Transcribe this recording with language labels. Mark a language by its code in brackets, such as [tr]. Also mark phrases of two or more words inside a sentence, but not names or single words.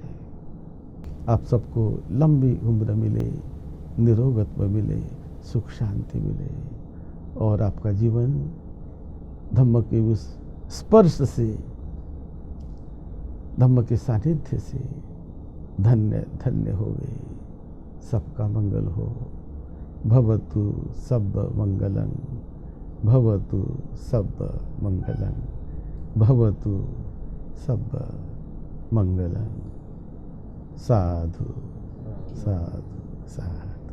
[hi] आप सबको लंबी उम्र मिले, निरोगत्व मिले, सुख शांति मिले, और आपका जीवन धम्म के उस स्पर्श से, धम्म के सानिध्य से धन्य धन्य हो गए। सबका मंगल हो। [pi] भवतु सब मंगलं, भवतु सब मंगलं, भवतु सब मंगलं। [hi] साधु साधु साधु।